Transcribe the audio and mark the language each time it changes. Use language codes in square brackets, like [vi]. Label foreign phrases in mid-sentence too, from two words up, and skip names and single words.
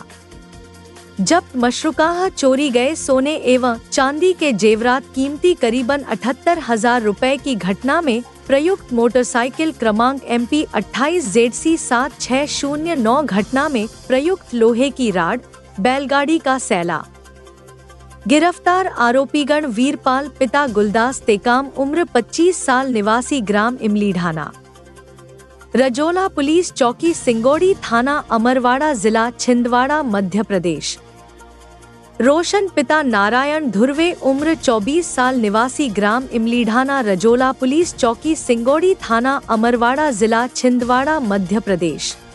[hi] जब्त मशरूकाह चोरी गए सोने एवं चांदी के जेवरात कीमती करीबन 78,000 रुपए की घटना में प्रयुक्त मोटरसाइकिल क्रमांक MP 28 ZC 7609 घटना में प्रयुक्त लोहे की राड, बैलगाड़ी का सैला। गिरफ्तार आरोपीगण वीरपाल, पिता गुलदास तेकाम, उम्र 25 साल, निवासी ग्राम इमलीढाना, रजोला, पुलिस चौकी सिंगोड़ी, थाना अमरवाड़ा, जिला छिंदवाड़ा, मध्य प्रदेश। रोशन, पिता नारायण धुर्वे, उम्र 24 साल, निवासी ग्राम इमलीढाना, रजोला, पुलिस चौकी सिंगोड़ी, थाना अमरवाड़ा, जिला छिंदवाड़ा, मध्य प्रदेश।